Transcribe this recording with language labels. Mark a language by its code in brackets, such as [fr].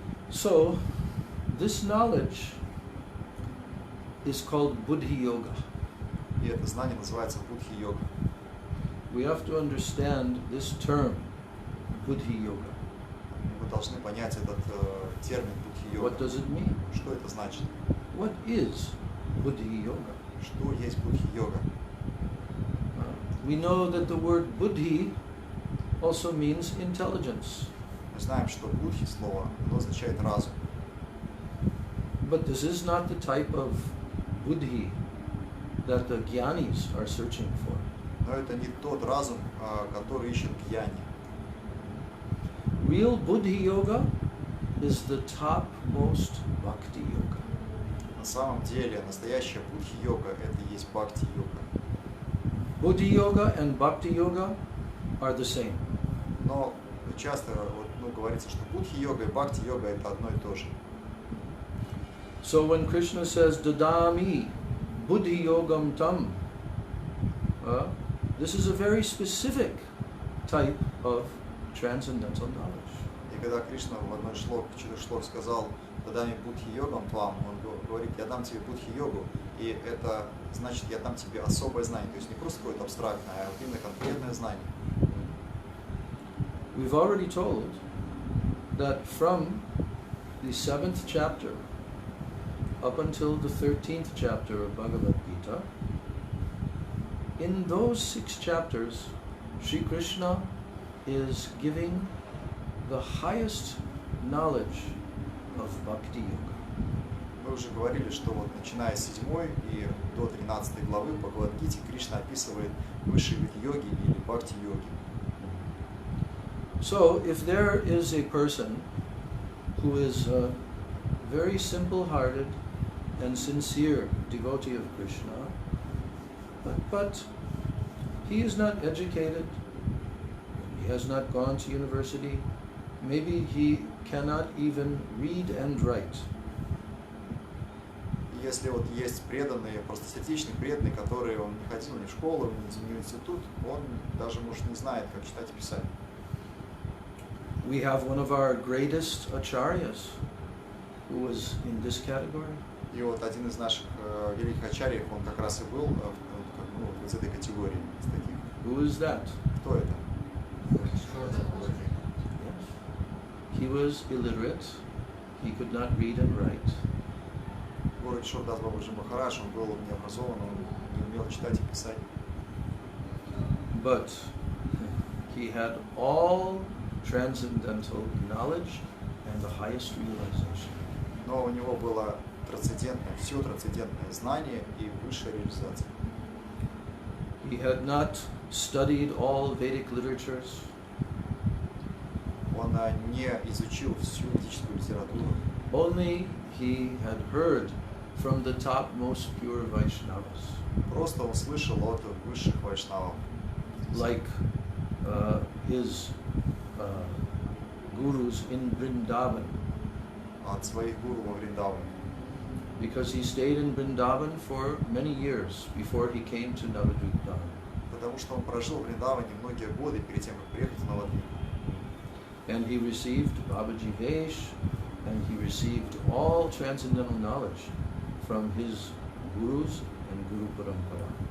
[en] So, this knowledge is called Buddhi Yoga. [ru] И это знание называется будхи-йога. [en] We have to understand this term, Buddhi Yoga. [ru] Вы должны понять этот термин будхи-йога. [en] What does it mean? [ru] Что это значит? [en] What is Buddhi Yoga? [ru] Что есть будхи-йога? [en] We know that the word buddhi also means intelligence. [ru] Мы знаем, что будхи слово, оно означает разум. [en] But this is not the type of buddhi that the jnanis are searching for. [ru] Но это не тот разум, который ищет гьяни. [en] Real buddhi yoga is the topmost bhakti yoga. [ru] На самом деле, настоящая будхи-йога – это и есть бхакти-йога. [en] Buddhi yoga and bhakti yoga are the same. [ru] Но часто говорится, что будхи-йога и бхакти-йога – это одно и то же. [en] So when Krishna says, [sa] Dadami buddhi yogam tam, [en] this is a very specific type of transcendental knowledge. [ru] И когда Кришна в одной четырех шлок сказал [sa] «Дадами будхи-йогам твам», [ru] он говорит «Я дам тебе будхи-йогу», и это значит «Я дам тебе особое знание», то есть не просто какое-то абстрактное, а именно конкретное знание. [en] We've already told that from the 7th chapter up until the 13th chapter of Bhagavad-Gita, in those 6 chapters, Sri Krishna is giving the highest knowledge of Bhakti Yoga. [ru] Мы уже говорили, что вот начиная с 7 и до 13 главы Бхагавад-Гите Кришна описывает высший вид йоги или бхакти-йоги. [en] So, if there is a person who is a very simple-hearted and sincere devotee of Krishna, but he is not educated, he has not gone to university, maybe he cannot even read and write. [ru] Если вот есть преданные, простосердечный преданный, который он не ходил ни в школу, ни в институт, он даже, может, не знает, как читать и писать. [en] We have one of our greatest acharyas who was in this category. [ru] И вот один из наших великих ачарьев, он как раз и был из этой категории, из таких. [en] Who is that? [ru] Кто это? [en] He was illiterate. He could not read and write. [ru] Город Шурдас Бабаджи Махарадж, он был необразован, он не умел читать и писать. [en] But he had all transcendental knowledge and the highest realization. [ru] Но у него было трансцендентное, все трансцендентное знание и высшая реализация. [en] He had not studied all Vedic literatures. [ru] Он не изучил всю ведическую литературу. [en] Only he had heard from the topmost pure Vaishnavas. [ru] Просто он слышал от высших вайшнавов. [en] Like his gurus in Vrindavan. [ru] От своих гуру во Вриндаване. [en] Because he stayed in Vrindavan for many years before he came to Navadvip. [ru] Потому что он прожил в Вриндаване многие годы перед тем, как приехать в Навадвип. [en] And he received Babaji Vesh, and he received all transcendental knowledge from his gurus and Guru Parampara.